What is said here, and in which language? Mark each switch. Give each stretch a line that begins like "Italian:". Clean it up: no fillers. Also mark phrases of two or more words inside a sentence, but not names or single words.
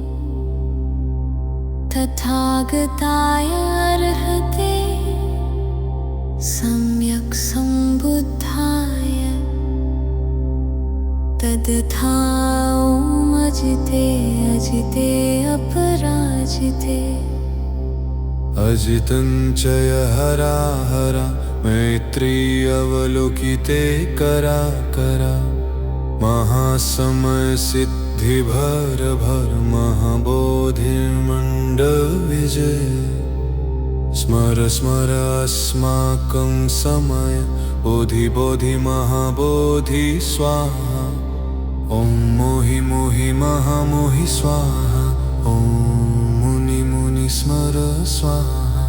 Sanskrit: तथागताय अर्हते सम्यक् सम्बुद्धाय तद्यथा ॐ अजिते अजिते अपराजिते अजितं च हराहरा मैत्री अवलोकिते करा महासमय सिद्धि भर भर महाबोधि मंडल विजय स्मर स्मर अस्माकं समय बोधि बोधि महाबोधि स्वाहा ॐ मोहि मोहि महामोहि स्वाहा ॐ मुनि मुनि स्वाहा।